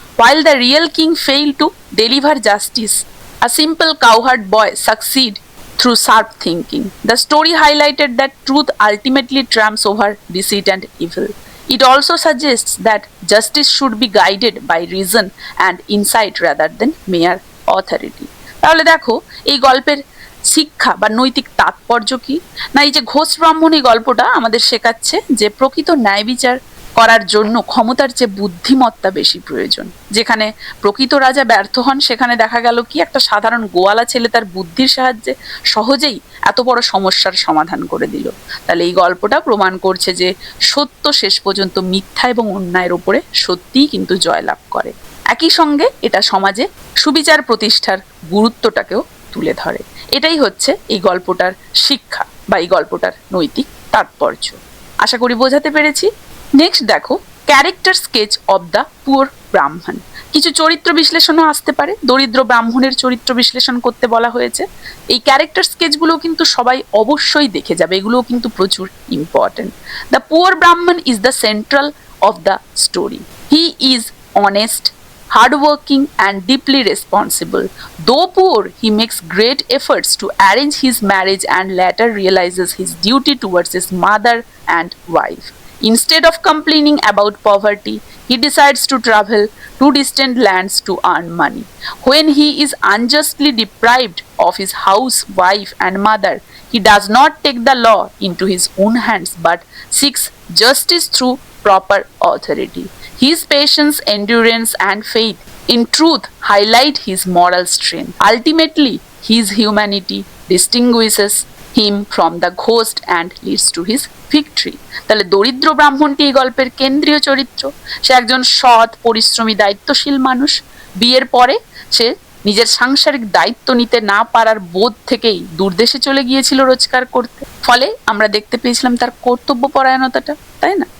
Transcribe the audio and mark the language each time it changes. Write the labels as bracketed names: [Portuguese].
[English] While the real king failed to deliver justice, a simple cowherd boy succeeded through sharp thinking. The story highlighted that truth ultimately triumphs over deceit and evil. It also suggests that justice should be guided by reason and insight rather than mere authority. [Bangla] তাহলে দেখো এই গল্পের শিক্ষা বা নৈতিক তাৎপর্য কি না, এই যে ঘোষ ব্রাহ্মণ এই গল্পটা আমাদের শেখাচ্ছে যে প্রকৃত ন্যায় বিচার করার জন্য ক্ষমতার চেয়ে বুদ্ধিমত্তা বেশি প্রয়োজন। যেখানে প্রকৃত রাজা ব্যর্থ হন, সেখানে দেখা গেল কি একটা সাধারণ গোয়ালা ছেলে তার বুদ্ধির সাহায্যে সহজেই এত বড় সমস্যার সমাধান করে দিল। তাহলে এই গল্পটা প্রমাণ করছে যে সত্য শেষ পর্যন্ত মিথ্যা এবং অন্যায়ের উপরে সত্যিই কিন্তু জয়লাভ করে। একই সঙ্গে এটা সমাজে সুবিচার প্রতিষ্ঠার গুরুত্বটাকেও তুলে ধরে। এটাই হচ্ছে এই গল্পটার শিক্ষা বা এই গল্পটার নৈতিক তাৎপর্য। আশা করি বোঝাতে পেরেছি। নেক্সট দেখো, character sketch of the poor ব্রাহ্মণ। কিছু চরিত্র বিশ্লেষণও আসতে পারে, দরিদ্র ব্রাহ্মণের চরিত্র বিশ্লেষণ করতে বলা হয়েছে। এই ক্যারেক্টার স্কেচগুলো কিন্তু সবাই অবশ্যই দেখে যাবে, এগুলোও কিন্তু প্রচুর ইম্পর্টেন্ট। [English] The poor Brahmin is the central of the story. He is honest, hardworking and deeply responsible. Though poor, he makes great efforts to arrange his marriage and later realizes his duty towards his mother and wife. Instead of complaining about poverty, he decides to travel to distant lands to earn money. When he is unjustly deprived of his house, wife, and mother, he does not take the law into his own hands but seeks justice through proper authority. His patience, endurance, and faith in truth highlight his moral strength. Ultimately, his humanity distinguishes him from the ghost and leads to his victory. [Bangla] তাহলে দরিদ্র ব্রাহ্মণটি এই গল্পের কেন্দ্রীয় চরিত্র। সে একজন সৎ, পরিশ্রমী, দায়িত্বশীল মানুষ। বিয়ের পরে সে নিজের সাংসারিক দায়িত্ব নিতে না পারার বোধ থেকেই দূরদেশে চলে গিয়েছিল রোজগার করতে। ফলে আমরা দেখতে পেয়েছিলাম তার কর্তব্যপরায়ণতাটা, তাই না?